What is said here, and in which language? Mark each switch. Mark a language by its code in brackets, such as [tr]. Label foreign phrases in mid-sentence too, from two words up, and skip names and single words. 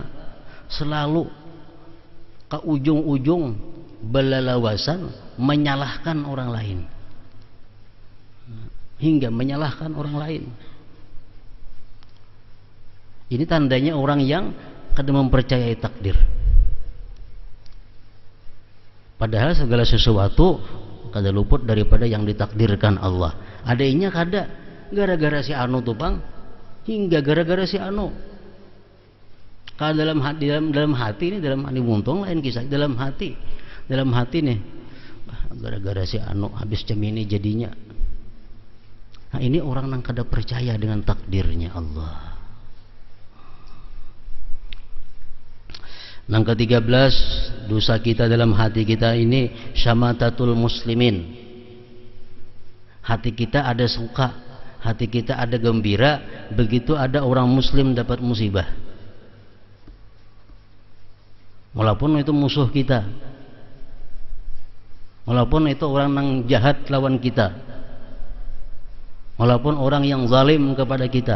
[bjn] Selalu ke ujung-ujung belalawasan menyalahkan orang lain, hingga menyalahkan orang lain. Ini tandanya orang yang kada mempercayai takdir. [id] Padahal segala sesuatu kada luput daripada yang ditakdirkan Allah. [bjn] Adanya kada gara-gara si anu tuh bang, hingga gara-gara si anu. Kalau dalam hati ini, dalam hati muntung lain kisah. [id] Dalam hati nih, gara-gara si anu habis jam ini jadinya. Nah ini orang yang kada percaya dengan takdirnya Allah. Yang ke-13, dosa kita dalam hati kita ini [ar] شماتة المسلمين. [id] Hati kita ada suka, hati kita ada gembira begitu ada orang muslim dapat musibah, walaupun itu musuh kita, walaupun itu orang yang jahat lawan kita, walaupun orang yang zalim kepada kita.